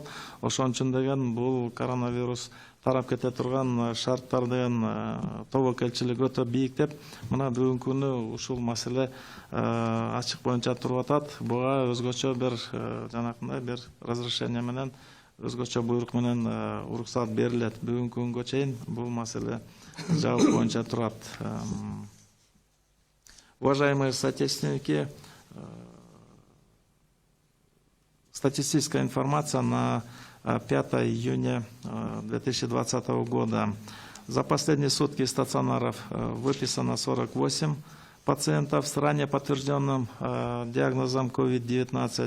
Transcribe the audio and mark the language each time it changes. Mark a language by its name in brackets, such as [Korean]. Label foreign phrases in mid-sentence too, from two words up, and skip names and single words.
[Kyrgyz] Ошон үчүн деген бул коронавирус тарап кете турган шарттар деген тобокелчилик өтө бийик деп, мына бүгүнкү күнү ушул маселе ачык боюнча туруп атат. Буга өзгөчө бир жанакындай бир разрешение менен, өзгөчө буйрук менен уруксат берилет. Бүгүнкү күнгө чейин бул маселе жабык боюнча турат. [Russian] Уважаемые соотечественники, статистическая информация на 5 июня 2020 года. За последние сутки из стационаров выписано 48 пациентов с ранее подтвержденным диагнозом COVID-19.